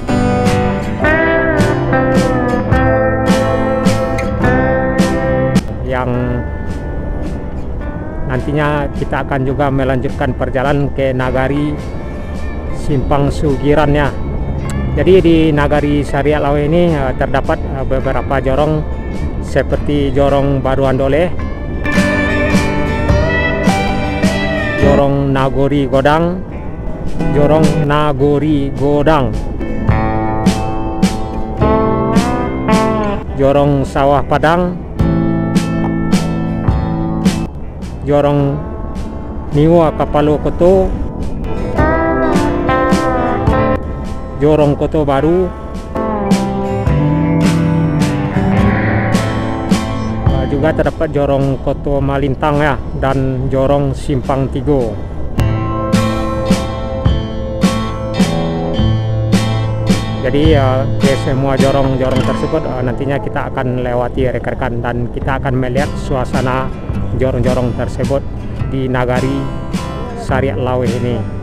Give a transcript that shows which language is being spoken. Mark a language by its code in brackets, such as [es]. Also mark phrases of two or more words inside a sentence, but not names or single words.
[id] Yang nantinya kita akan juga melanjutkan perjalanan ke Nagari Simpang Sugiran ya. Jadi di Nagari Sariak Laweh ini terdapat beberapa jorong seperti Jorong Baru Handoleh, Jorong Nagori Godang, Jorong Nagori Godang, Jorong Sawah Padang, Jorong Niwa Kapalo Koto, Jorong Koto Baru, juga terdapat Jorong Koto Malintang ya dan Jorong Simpang Tigo. Jadi ke semua jorong-jorong tersebut nantinya kita akan lewati rekan-rekan dan kita akan melihat suasana jorong-jorong tersebut di Nagari Sariak Laweh ini.